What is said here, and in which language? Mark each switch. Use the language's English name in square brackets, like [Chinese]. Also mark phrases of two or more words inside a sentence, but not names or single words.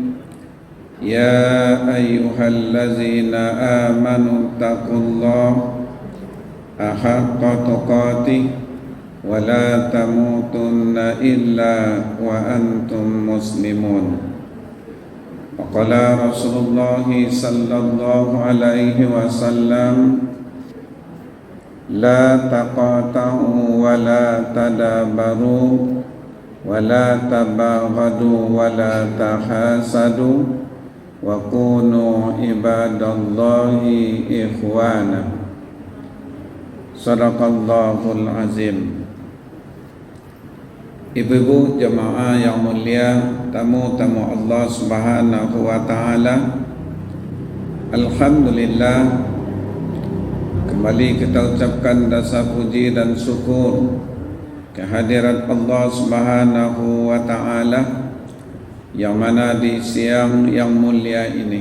[Arabic] يا أيها الذين آمنوا اتقوا الله حق تقاته ولا تموتن إلا وأنتم مسلمون. وقال رسول الله صلى الله عليه وسلم, لا تقاطعوا ولا تدابروا ولا تباغضوا ولا تحاسدوا وكونوا عباد الله إخوانا. صدق الله العظيم. [Indonesian] Ibu-ibu jemaah yang mulia, tamu-tamu Allah [Arabic] سبحانه وتعالى, [Indonesian] alhamdulillah, kembali kita ucapkan rasa puji dan syukur kehadirat Allah [Arabic] سبحانه وتعالى, [Indonesian] yang mana di siang yang mulia ini